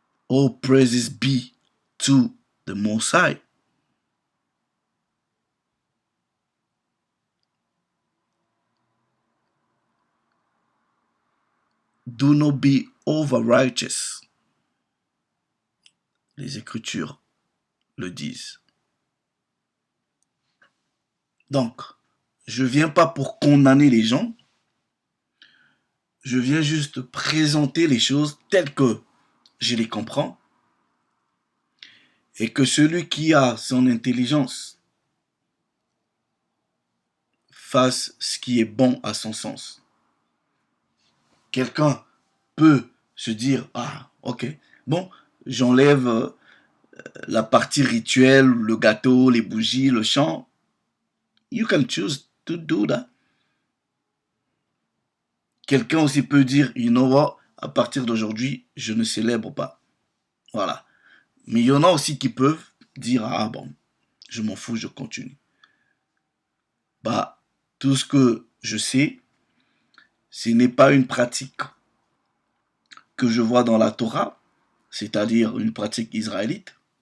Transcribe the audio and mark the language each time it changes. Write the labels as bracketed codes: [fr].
[en] All praises be to the Most High. Do not be over righteous. [fr] Les Écritures le disent. Donc, je ne viens pas pour condamner les gens. Je viens juste présenter les choses telles que je les comprends. Et que celui qui a son intelligence fasse ce qui est bon à son sens. Quelqu'un peut se dire, ah, ok, bon, j'enlève la partie rituelle, le gâteau, les bougies, le chant. [en] You can choose to do that. [fr] Quelqu'un aussi peut dire, [en] you know what, [fr] à partir d'aujourd'hui, je ne célèbre pas. Voilà. Mais il y en a aussi qui peuvent dire, ah bon, je m'en fous, je continue. Bah, tout ce que je sais, ce n'est pas une pratique que je vois dans la Torah, c'est-à-dire une pratique israélite.